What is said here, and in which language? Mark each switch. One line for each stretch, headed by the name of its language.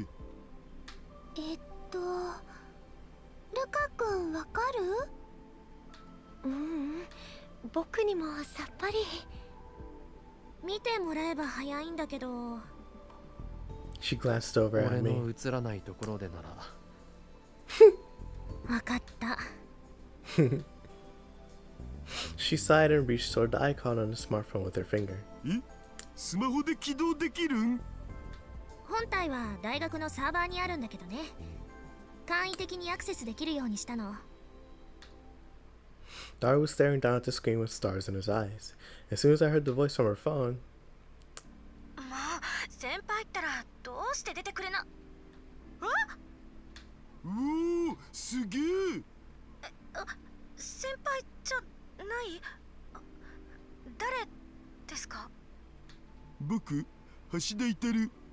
Japanese: ルカ君わかる？僕にもさっぱり。見てもらえば早いんだけど。
English: She glanced over
Japanese: 俺
English: at me.
Japanese: の映らないところでなら。わかった。
English: She sighed and reached toward the icon on the smartphone with her finger.
Japanese: え？スマホで起動できるん？本体は大学のサーバーにあるんだけどね、簡易的にアクセスできるようにしたの。
English: Dara was staring down at the screen with stars in his eyes. As soon as I heard the voice from her phone,
Japanese: もう先輩ったらどうして出てくれな。おお、すげえ。先輩じゃない？誰ですか？僕、橋田至。